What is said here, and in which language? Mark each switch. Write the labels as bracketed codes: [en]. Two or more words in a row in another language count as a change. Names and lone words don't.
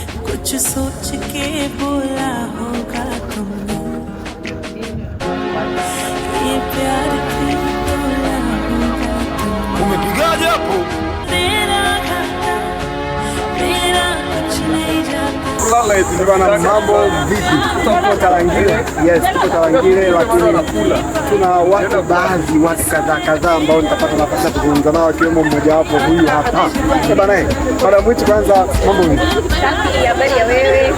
[hi] कुछ सोच के बोला होगा तुमने, ये प्यार क्यों बोला होगा तुमने। [sw] Umepigaje hapo? [hi] तेरा घाटा मेरा कुछ नहीं जाता। [sw] Lala eti bana, mambo vipi? Tuko Tarangire. Yes, tuko Tarangire, lakini tuna watu baadhi, watu kadhaa ambao nitapata nafasi ya kuzungumza nao, akiwemo mmoja wapo huyu hapa. Bana, madam wetu, kwanza mambo vipi? Safi, habari ya wewe?